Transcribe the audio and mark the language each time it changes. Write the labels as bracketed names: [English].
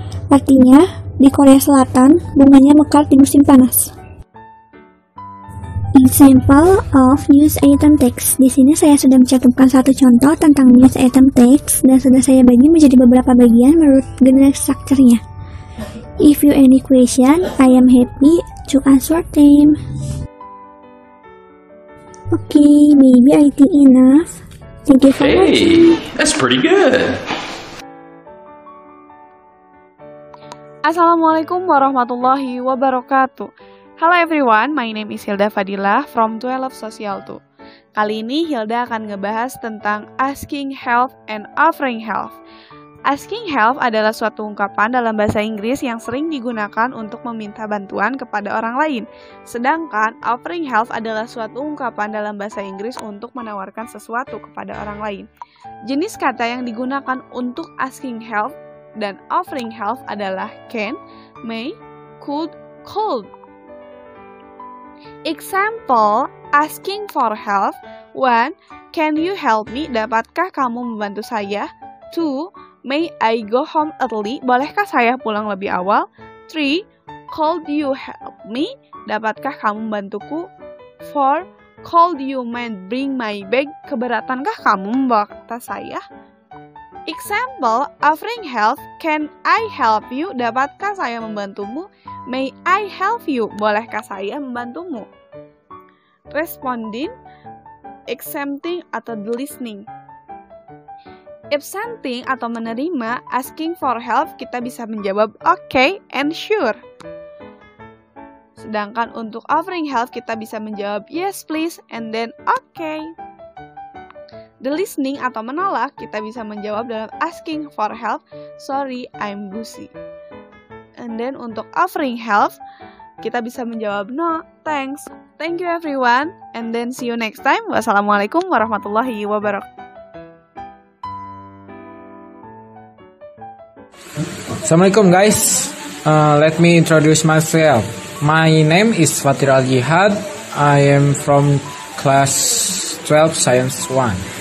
[Indonesian] Artinya, di Korea Selatan, bunganya mekar di musim panas. [English] Example of news item text. [Indonesian] Di sini saya sudah mencantumkan satu contoh tentang news item text dan sudah saya bagi menjadi beberapa bagian menurut generic structure-nya. [English] If you any question, I am happy to answer them. Okay, maybe I think enough. Thank you for watching. Hey, that's pretty good. [Arabic] Assalamualaikum warahmatullahi wabarakatuh. [English] Hello everyone, my name is Hilda Fadila from 12 Social 2. [Indonesian] Kali ini Hilda akan ngebahas tentang asking help and offering help. Asking help adalah suatu ungkapan dalam bahasa Inggris yang sering digunakan untuk meminta bantuan kepada orang lain. Sedangkan offering help adalah suatu ungkapan dalam bahasa Inggris untuk menawarkan sesuatu kepada orang lain. Jenis kata yang digunakan untuk asking help dan offering help adalah can, may, could, could. [English] Example, asking for help. 1. Can you help me? [Indonesian] Dapatkah kamu membantu saya? [English] 2. May I go home early? [Indonesian] Bolehkah saya pulang lebih awal? [English] 3. Could you help me? [Indonesian] Dapatkah kamu membantuku? [English] 4. Could you mind bring my bag? [Indonesian] Keberatankah kamu membawa tas saya? [English] Example, offering help. Can I help you? [Indonesian] Dapatkah saya membantumu? [English] May I help you? [Indonesian] Bolehkah saya membantumu? [English] Responding, accepting atau listening. [Indonesian] Accepting atau menerima, asking for help, kita bisa menjawab [English] okay and sure. [Indonesian] Sedangkan untuk offering help, kita bisa menjawab [English] yes please and then okay. [Indonesian] The listening atau menolak, kita bisa menjawab dalam asking for help, [English] sorry I'm busy. And then [Indonesian] untuk offering help, kita bisa menjawab [English] no, thanks. Thank you everyone, and then see you next time. [Arabic] Wassalamualaikum warahmatullahi wabarakatuh. [English] Assalamualaikum guys, let me introduce myself. My name is Fatir Al-Jihad. I am from class 12 Science 1.